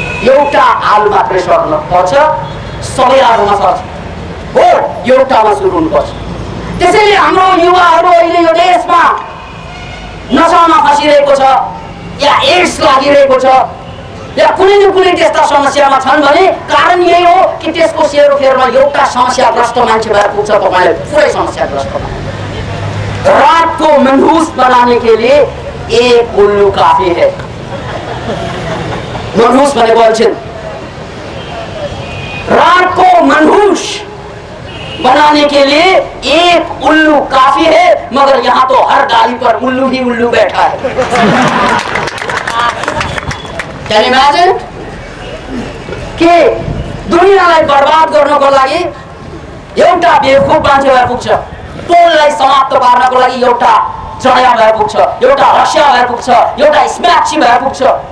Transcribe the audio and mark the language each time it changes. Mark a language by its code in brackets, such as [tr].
[ne] एउटा आलु मात्रै सर्न पर्छ, सबै आलुमा सर्छ हो, एउटामा सुरु हुनुपर्छ। त्यसैले हाम्रो युवाहरू अहिले यो देशमा नशामा फसिरहेको छ या एड्स लागिरहेको छ या कुनै न कुनै त्यस्ता समस्यामा छन् भने कारण यही हो कि त्यसको सेरोफेरमा एउटा समस्याग्रस्त मान्छे भएर पुग्छ। तपाईँलाई पुरै समस्याग्रस्त [hi] रात को मनहूस बनाने के लिए एक उल्लू काफी है। [ne] मनहूस भनेको अल्छिन, [hi] रात को मनहूस बनाने के लिए एक उल्लू काफी है, मगर यहाँ तो हर डाली पर उल्लू ही उल्लू बैठा है। [en] Can you imagine? [ne] के दुनियाँलाई बर्बाद गर्नको लागि एउटा बेवकुफ मान्छे भएर पुग्छ, टोललाई समाप्त पार्नको लागि एउटा जया भएर पुग्छ, एउटा रसिया भएर पुग्छ, एउटा स्म्याक्सी भएर पुग्छ।